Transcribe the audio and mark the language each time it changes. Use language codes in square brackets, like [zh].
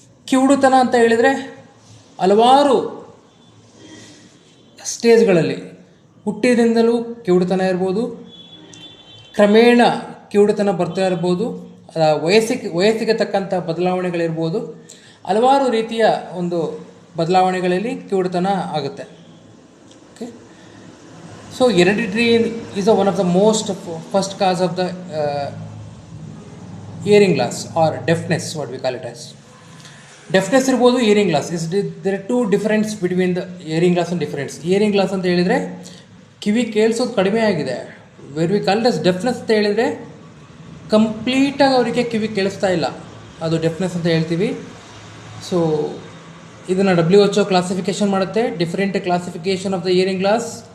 [kn] ಕಿವುಡುತನ ಅಂತ ಹೇಳಿದರೆ ಹಲವಾರು ಸ್ಟೇಜ್ಗಳಲ್ಲಿ ಹುಟ್ಟಿದಿಂದಲೂ ಕಿವುಡುತನ ಇರ್ಬೋದು, ಕ್ರಮೇಣ ಕಿವುಡುತನ ಬರ್ತಾ ಇರ್ಬೋದು, ವಯಸ್ಸಿಗೆ ತಕ್ಕಂಥ ಬದಲಾವಣೆಗಳಿರ್ಬೋದು. ಹಲವಾರು ರೀತಿಯ ಒಂದು ಬದಲಾವಣೆಗಳಲ್ಲಿ ಕಿವುಡುತನ ಆಗುತ್ತೆ. [en] Okay, so hereditary is one of the most first cause of the hearing loss or deafness, what we call it as. Deafness [kn] ಇರ್ಬೋದು, [en] hearing loss is there are two difference between the hearing loss and difference. [kn] Hearing loss ಅಂತ ಹೇಳಿದರೆ ಕಿವಿ ಕೇಳಿಸೋದು ಕಡಿಮೆ ಆಗಿದೆ. [en] where we call it as deafness [kn] ಅಂತ ಹೇಳಿದರೆ ಕಂಪ್ಲೀಟಾಗಿ ಅವರಿಗೆ ಕಿವಿ ಕೇಳಿಸ್ತಾ ಇಲ್ಲ, ಅದು ಡೆಫ್ನೆಸ್ ಅಂತ ಹೇಳ್ತೀವಿ. ಸೊ ಇದನ್ನು WHO ಕ್ಲಾಸಿಫಿಕೇಷನ್ ಮಾಡುತ್ತೆ, [en] Different classification of the hearing loss.